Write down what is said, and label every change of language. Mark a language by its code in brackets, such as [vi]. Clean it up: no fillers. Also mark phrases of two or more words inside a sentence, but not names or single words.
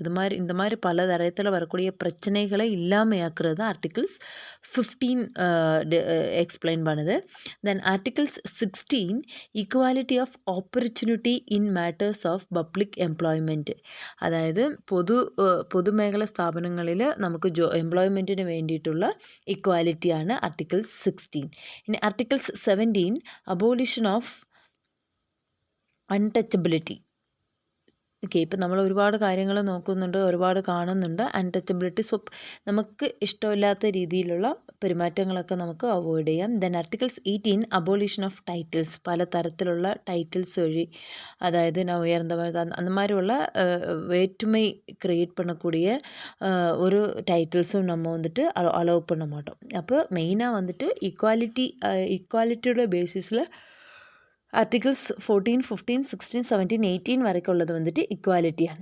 [ta] இந்த மாதிரி பல தரத்தில் வரக்கூடிய பிரச்சனைகளை இல்லாமையாக்குறது தான் ஆர்டிகல்ஸ் 15 எக்ஸ்பிளைன் பண்ணுது. [en] then articles 16 equality of opportunity in matters of public employment. [ta] அதாவது பொது [ml] மேഖല സ്ഥാപനങ്ങളിൽ നമുക്ക് എംപ്ലോയ്മെൻറ്റിന് വേണ്ടിയിട്ടുള്ള ഇക്വാലിറ്റിയാണ് ആർട്ടിക്കിൾസ് 16. [en] ഇനി articles 17 abolition of untouchability. [ml] ഓക്കെ, ഇപ്പം നമ്മൾ ഒരുപാട് കാര്യങ്ങൾ നോക്കുന്നുണ്ട്, ഒരുപാട് കാണുന്നുണ്ട്. അൺടച്ചബിലിറ്റി, സോ നമുക്ക് ഇഷ്ടമില്ലാത്ത രീതിയിലുള്ള പെരുമാറ്റങ്ങളൊക്കെ നമുക്ക് അവോയ്ഡ് ചെയ്യാം. [en] then articles 18 abolition of titles. [ml] പല തരത്തിലുള്ള ടൈറ്റിൽസ് വഴി [ta] அதாவது நான் உயர்ந்தவர் அந்த மாதிரி உள்ள வேற்றுமை க்ரியேட் பண்ணக்கூடிய ஒரு டைட்டில்ஸும் நம்ம வந்துட்டு அலோவ் பண்ண மாட்டோம். அப்போ மெயினாக வந்துட்டு ஈக்குவாலிட்டியோட பேசிஸில் ஆர்டிகிள்ஸ் 14, 15, 16, 17, 18 வரைக்கும் உள்ளது வந்துட்டு ஈக்குவாலிட்டிയാണ്.